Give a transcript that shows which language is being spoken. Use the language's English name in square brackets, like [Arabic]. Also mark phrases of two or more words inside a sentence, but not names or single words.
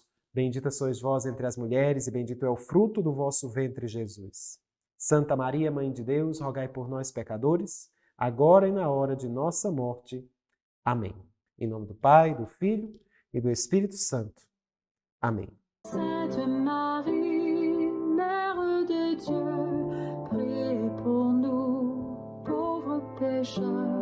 [Portuguese] Bendita sois vós entre as mulheres e bendito é o fruto do vosso ventre, Jesus. Santa Maria, Mãe de Deus, rogai por nós, pecadores, agora e na hora de nossa morte. Amém. Em nome do Pai, do Filho e do Espírito Santo. Amém. [French] Sainte Marie, Mère de Dieu, priez pour nous, pauvres pécheurs.